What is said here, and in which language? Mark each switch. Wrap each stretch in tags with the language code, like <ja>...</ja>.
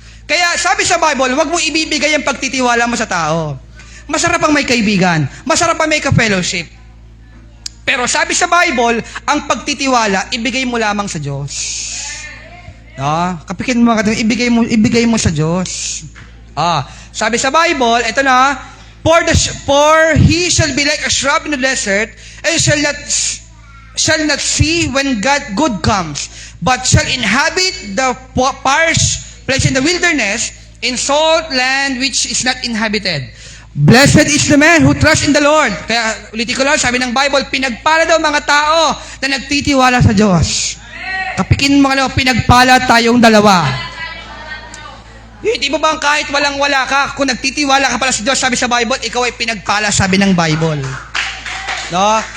<tl>Kaya sabi sa Bible, huwag mong ibibigay ang pagtitiwala mo sa tao. Masarap ang may kaibigan. Masarap ang may ka-fellowship. Pero sabi sa Bible, ang pagtitiwala, ibigay mo lamang sa Diyos. No? Kapikin mo, ibigay mo sa Diyos. Sabi sa Bible, ito na,</tl> <en>for he shall be like a shrub in the desert, and shall not see when good comes, but shall inhabit the parched place in the wilderness, in salt land which is not inhabited. Blessed is the man who trusts in the Lord.</en> <tl>Kaya, ulitin ko lang, sabi ng Bible, pinagpala daw mga tao na nagtitiwala sa Diyos. Kapikin mo pinagpala tayong dalawa. Hindi mo bang kahit walang-wala ka, kung nagtitiwala ka pala sa Diyos, sabi sa Bible, ikaw ay pinagpala, sabi ng Bible. No?</tl>